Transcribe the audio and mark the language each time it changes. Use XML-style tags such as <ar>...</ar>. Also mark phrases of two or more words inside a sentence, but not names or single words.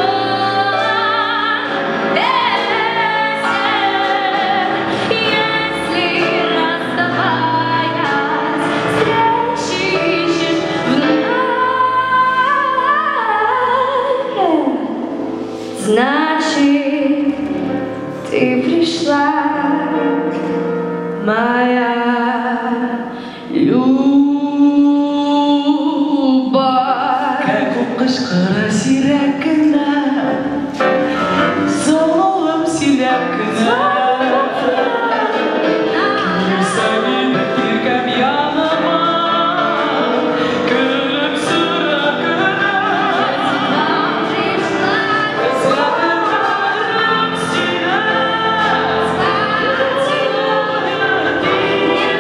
<ru>полон песен, если, расставаясь, встречи ищешь вновь, значит, ты пришла, моя любовь.</ru> <tt>Как у кышкыра сирәкенә, золым силәкенә, килсә мине иркәм яныма, көлем сөрәкенә, эзләдем Баграм Сине,</tt>